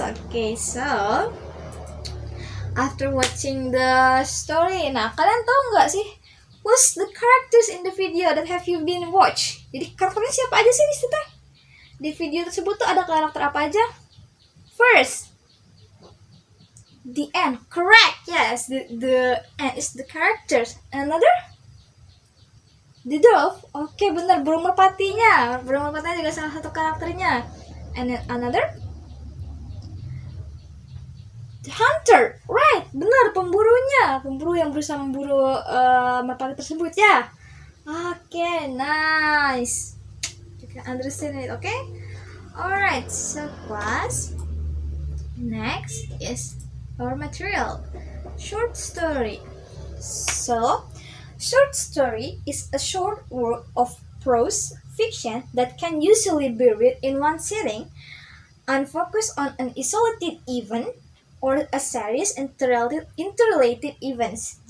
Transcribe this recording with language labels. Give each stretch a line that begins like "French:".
English: Okay, so after watching the story,
Indonesian: nah kalian tahu nggak sih
English: who's the characters in the video that have you been watch?
Indonesian: Jadi karakternya siapa aja sih di situ? Di video tersebut tuh ada karakter apa aja?
English: First, the ant. Correct. Yes, the ant is the characters. Another? The dove.
Indonesian: Oke, benar. Burung merpatinya. Burung merpatinya juga salah satu karakternya.
English: And then another? The hunter. Right, benar.
Indonesian: Pemburunya. Pemburu yang berusaha memburu merpati tersebut ya.
English: Oke, nice. You can understand it, okay? Alright, so class. Next is our material. Short story. So, short story is a short work of prose fiction that can usually be read in one sitting and focus on an isolated event or a series interrelated events.